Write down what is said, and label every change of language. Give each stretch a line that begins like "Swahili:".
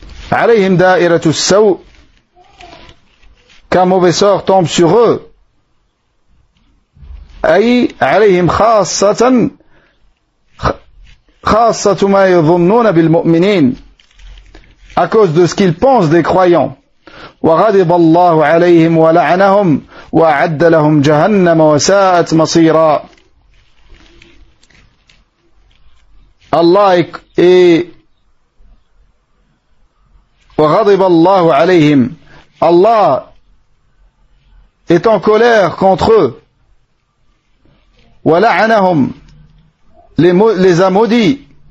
Arabic: Alayhim da'iratu saw,
French: qu'un mauvais sort tombe sur eux.
Arabic: Ay alayhim khassatan khassatu ma yadhunnuna bil mu'minin,
French: à cause de ce qu'ils pensent des croyants.
Arabic: وغضب الله عليهم ولعنهم وأعد لهم جهنم وساءت مصيرا.
French: Allah est
Arabic: وغضب الله عليهم,
French: Allah est en colère contre eux.
Arabic: ولعنهم,
French: les a maudits.